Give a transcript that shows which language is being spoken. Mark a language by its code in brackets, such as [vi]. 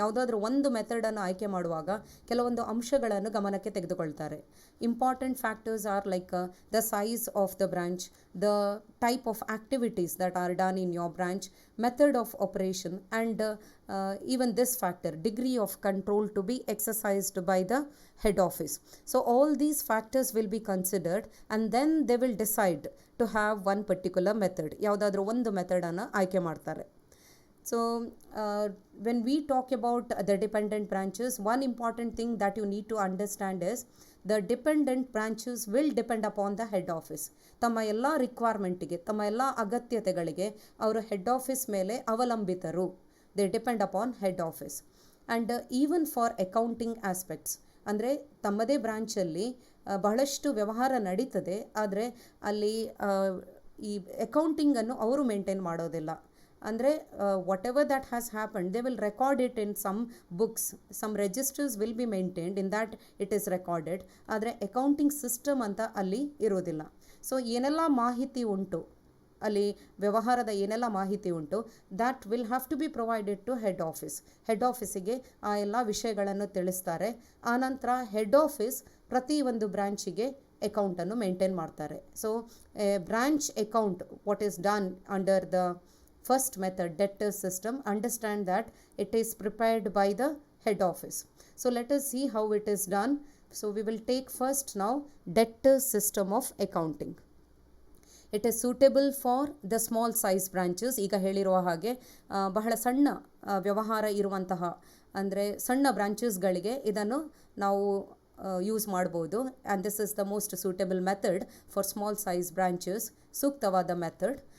[kn] ಯಾವುದಾದ್ರೂ ಒಂದು ಮೆಥಡನ್ನು ಆಯ್ಕೆ ಮಾಡುವಾಗ ಕೆಲವೊಂದು ಅಂಶಗಳನ್ನು ಗಮನಕ್ಕೆ ತೆಗೆದುಕೊಳ್ತಾರೆ. [en] Important factors are like the size of the branch, the type of activities that are done in your branch, method of operation, and even this factor, degree of control to be exercised by the head office. So all these factors will be considered and then they will decide to have one particular method. [kn] ಯಾವುದಾದ್ರೂ ಒಂದು ಮೆಥಡನ್ನು ಆಯ್ಕೆ ಮಾಡ್ತಾರೆ. [en] So when we talk about the dependent branches, one important thing that you need to understand is the dependent branches will depend upon the head office. [kn] ತಮ್ಮ ಎಲ್ಲ ರಿಕ್ವೈರ್ಮೆಂಟಿಗೆ, ತಮ್ಮ ಎಲ್ಲ ಅಗತ್ಯತೆಗಳಿಗೆ ಅವರು head office ಮೇಲೆ ಅವಲಂಬಿತರು. [en] They depend upon head office. And even for accounting aspects, [kn] ಅಂದರೆ ತಮ್ಮದೇ ಬ್ರಾಂಚಲ್ಲಿ ಬಹಳಷ್ಟು ವ್ಯವಹಾರ ನಡೀತದೆ, ಆದರೆ ಅಲ್ಲಿ ಈ ಅಕೌಂಟಿಂಗನ್ನು ಅವರು ಮೇಂಟೈನ್ ಮಾಡೋದಿಲ್ಲ. ಅಂದರೆ [en] Whatever that has happened they will record it in some books, some registers will be maintained, in that it is recorded. [kn] ಆದರೆ ಅಕೌಂಟಿಂಗ್ ಸಿಸ್ಟಮ್ ಅಂತ ಅಲ್ಲಿ ಇರೋದಿಲ್ಲ. ಸೊ ಏನೆಲ್ಲ ಮಾಹಿತಿ ಉಂಟು ಅಲ್ಲಿ, ವ್ಯವಹಾರದ ಏನೆಲ್ಲ ಮಾಹಿತಿ ಉಂಟು, [en] That will have to be provided to head office. [kn] Head ಆಫೀಸಿಗೆ ಆ ಎಲ್ಲ ವಿಷಯಗಳನ್ನು ತಿಳಿಸ್ತಾರೆ. ಆನಂತರ ಹೆಡ್ ಆಫೀಸ್ ಪ್ರತಿ ಒಂದು ಬ್ರಾಂಚಿಗೆ ಅಕೌಂಟನ್ನು ಮೇಂಟೈನ್ ಮಾಡ್ತಾರೆ. [en] So branch account what is done under the first method, debtors system, understand that it is prepared by the head office. So let us see how it is done. So we will take first now debtors system of accounting. It is suitable for the small size branches. [kn] ಈಗ ಹೇಳಿರುವ ಹಾಗೆ ಬಹಳ ಸಣ್ಣ ವ್ಯವಹಾರ ಇರುವಂತಹ, ಅಂದರೆ ಸಣ್ಣ ಬ್ರಾಂಚಸ್ಗಳಿಗೆ ಇದನ್ನು ನಾವು ಯೂಸ್ ಮಾಡ್ಬೋದು. [en] and this is the most suitable method for small size branches, [kn] ಸೂಕ್ತವಾದ ಮೆಥಡ್.